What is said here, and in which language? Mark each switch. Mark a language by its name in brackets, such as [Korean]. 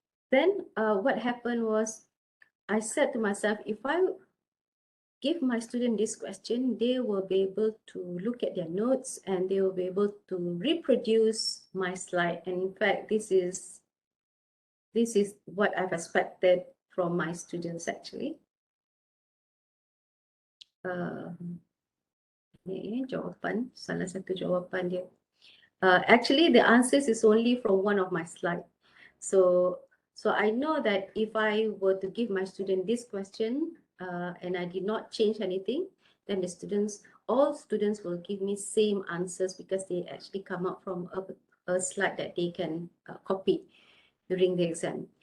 [English] Then what happened was I said to myself, if I give my student this question, they will be able to look at their notes and they will be able to reproduce my slide. And in fact, this is what I've expected from my students actually. [Malay] Ini jawapan, salah satu jawapan dia. [English] Actually, the answers is only from one of my slides. So I know that if I were to give my student this question and I did not change anything, then all students will give me same answers because they actually come up from a slide that they can copy during the exam.